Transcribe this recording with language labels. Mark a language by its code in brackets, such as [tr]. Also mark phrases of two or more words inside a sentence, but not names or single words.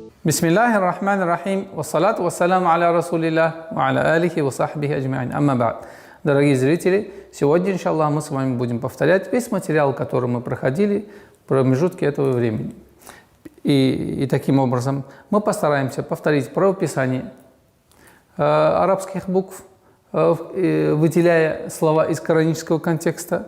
[ar] بسم الله الرحمن الرحيم، والصلاة والسلام على رسول الله، وعلى آله وصحبه أجمعين. أما بعد. [ru] Дорогие зрители, сегодня, иншаллах, мы с вами будем повторять весь материал, который мы проходили в промежутке этого времени. И таким образом мы постараемся повторить правописание арабских букв, выделяя слова из коранического контекста.